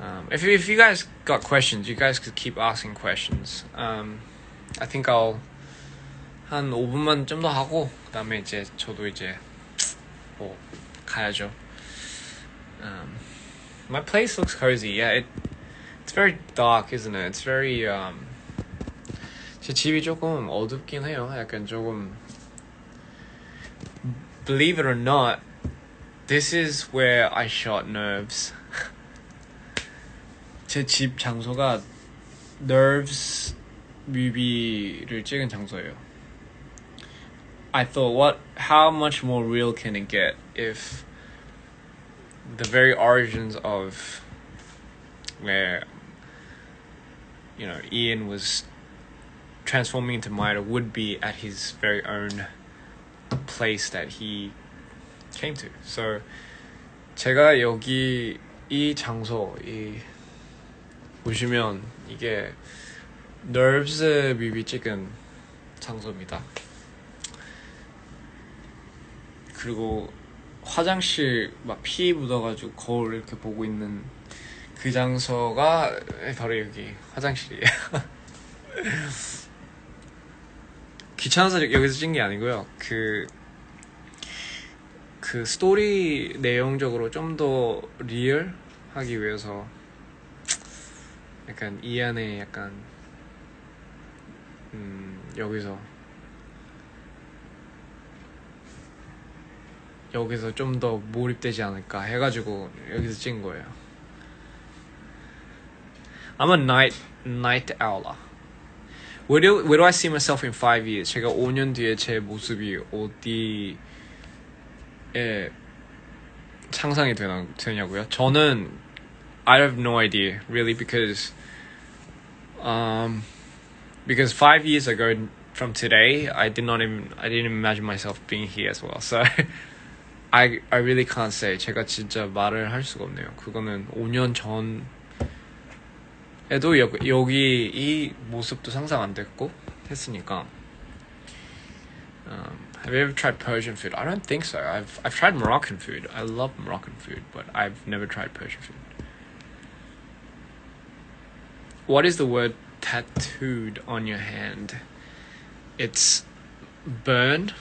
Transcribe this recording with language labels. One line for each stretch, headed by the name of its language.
English: If you guys got questions, you guys could keep asking questions. I think I'll
Korean: 한 5분만 좀 더 하고 그다음에 이제 저도 이제 뭐 가야죠.
English: My place looks cozy. Yeah, it's very dark, isn't it? It's very
Korean: 제 집이 조금 어둡긴 해요. 약간 조금
English: believe it or not, this is where I shot Nerves.
Korean: 제 집 장소가 Nerves 뮤비를 찍은 장소예요.
English: I thought, how much more real can it get if the very origins of where, you know, Ian was transforming into Maida would be at his very own place that he came to.
Korean: So 제가 여기 이 장소 보시면 이게 Nerves 뮤비 찍은 장소입니다. 그리고 화장실 막 피 묻어가지고 거울 이렇게 보고 있는 그 장소가 바로 여기 화장실이에요. 귀찮아서 여기서 찍은 게 아니고요. 그 스토리 내용적으로 좀 더 리얼하기 위해서 약간 이 안에 약간 여기서 좀 더 몰입되지 않을까 해가지고 여기서 찍은 거예요.
English: I'm a night owl. Where do I see myself in 5 years?
Korean: 제가 5년 뒤에 제 모습이 어디에 상상이 되냐고요? 저는
English: I have no idea really because 5 years ago from today I didn't imagine myself being here as well. So I really can't say.
Korean: 제가 진짜 말을 할 수가 없네요. 그거는 5년 전에도 여기 이 모습도 상상 안 됐고 했으니까.
English: Have you ever tried Persian food? I don't think so. I've tried Moroccan food. I love Moroccan food, but I've never tried Persian food. What is the word tattooed on your hand? It's burn.